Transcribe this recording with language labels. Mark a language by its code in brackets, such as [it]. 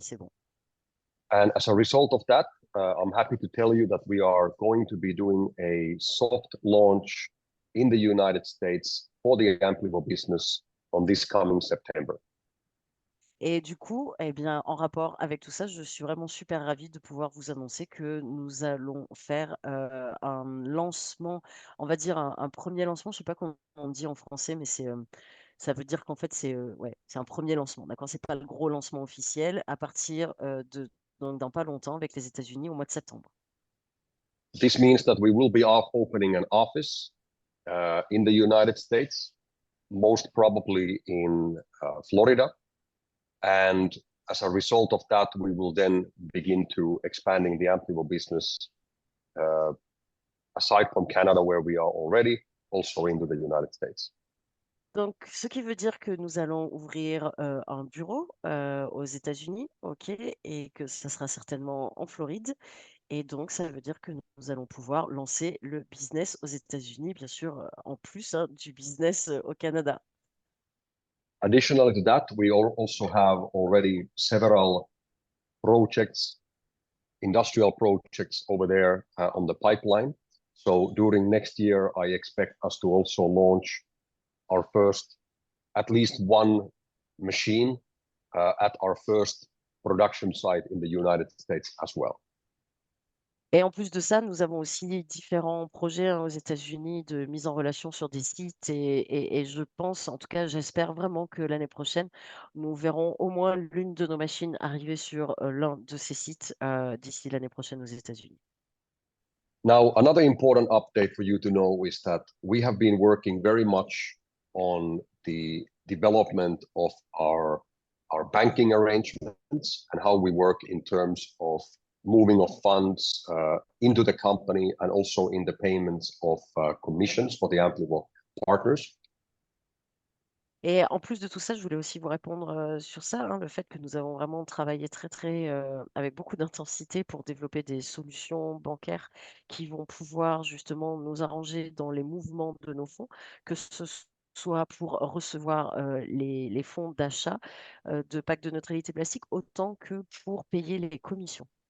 [fr] C'est bon. [en] And as a result of that, I'm happy to tell you that we are going to be doing a soft launch in the United States for the Amplivo business on this coming September. [fr] Et du coup, eh bien, en rapport avec tout ça, je suis vraiment super ravie de pouvoir vous annoncer que nous allons faire un lancement, on va dire un premier lancement. Je ne sais pas comment on dit en français, mais ça veut dire qu'en fait, c'est un premier lancement. D'accord? C'est pas le gros lancement officiel à partir donc dans pas longtemps avec les États-Unis au mois de septembre. [en] This means that we will be opening an office in the United States, most probably in Florida. And as a result of that, we will then begin to expanding the Amplivo business aside from Canada, where we are already, also into the United States. [fr] Donc, ce qui veut dire que nous allons ouvrir un bureau aux États-Unis, ok, et que ça sera certainement en Floride. Et donc, ça veut dire que nous allons pouvoir lancer le business aux États-Unis, bien sûr, en plus hein, du business au Canada. [en] Additionally to that, we also have already several projects, industrial projects over there on the pipeline. So during next year, I expect us to also launch our first, at least one machine at our first production site in the United States as well. [fr] Et en plus de ça, nous avons aussi différents projets hein, aux États-Unis de mise en relation sur des sites. Et je pense, en tout cas, j'espère vraiment que l'année prochaine, nous verrons au moins l'une de nos machines arriver sur l'un de ces sites d'ici l'année prochaine aux États-Unis. [en] Now, another important update for you to know is that we have been working very much on the development of our banking arrangements and how we work in terms of moving of funds into the company and also in the payments of commissions for the Amplivo partners. [fr] Et en plus de tout ça, je voulais aussi vous répondre sur ça, hein, le fait que nous avons vraiment travaillé avec beaucoup d'intensité pour développer des solutions bancaires qui vont pouvoir justement nous arranger dans les mouvements de nos fonds, que ce soit pour recevoir les fonds d'achat de packs de neutralité plastique, autant que pour payer les commissions.